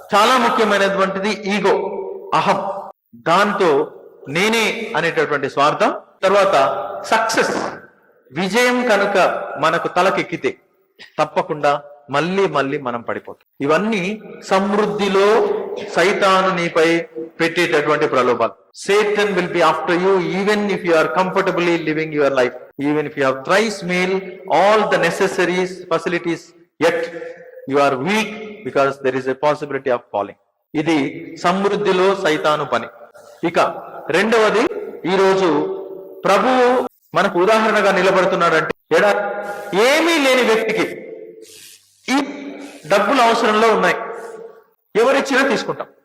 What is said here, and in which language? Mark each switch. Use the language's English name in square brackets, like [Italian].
[Telugu] చాలా ముఖ్యమైనటువంటిది ఈగో, అహం, దాంతో నేనే అనేటటువంటి స్వార్థం. తర్వాత సక్సెస్, విజయం కనుక మనకు తలకెక్కితే తప్పకుండా మళ్ళీ మళ్ళీ మనం పడిపోతాం. ఇవన్నీ సమృద్ధిలో సైతాను నీపై పెట్టేటటువంటి ప్రలోభాలు. [English] Satan will be after you even if you are comfortably living your life, even if you have thrice meal, all the necessaries, facilities, yet you are weak because there is a possibility of falling. [Telugu] ఇది సమృద్ధిలో సైతాను పని. ఇక రెండవది, ఈరోజు ప్రభువు మనకు ఉదాహరణగా నిలబడుతున్నాడంటే, ఏమీ లేని వ్యక్తికి ఈ డబ్బులు అవసరంలో ఉన్నాయి, ఎవరిచ్చినా తీసుకుంటాం.